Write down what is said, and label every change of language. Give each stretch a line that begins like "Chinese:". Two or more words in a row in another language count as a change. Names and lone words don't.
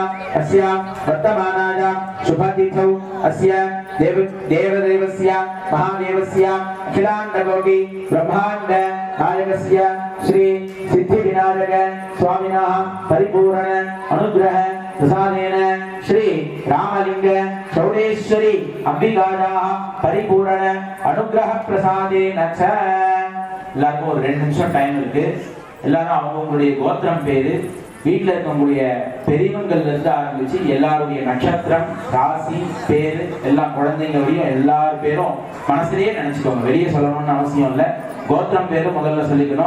Sanskrit: अस्यां वर्तमानायां शुभतिथौ अस्य देवदेवस्य महादेवस्य अखिलाण्डकोटि ब्रह्माण्ड नायकस्य श्री सिद्धिविनायक स्वामिनः परिपूर्ण अनुग्रह प्रसादेन श्री रामलिंग चौडेश्वरी अंबिकायाः परिपूर्ण अनुग्रह प्रसादेन च
Tamil: எல்லாருக்கும் ஒரு 2 நிமிஷம் டைம் இருக்கு. எல்லாரும் அவங்களுடைய கோத்திரம் பேரு வீட்டில் இருக்கக்கூடிய பெரியவங்கள்ல இருந்து ஆரம்பிச்சு எல்லாருடைய நட்சத்திரம் ராசி பேரு எல்லாம் குழந்தைங்களுடையும் எல்லார் பேரும் மனசுலயே நினைச்சுக்கோங்க. வெளியே சொல்லணும்னு அவசியம் இல்லை. கோத்திரம் பேரு முதல்ல சொல்லிக்கணும்.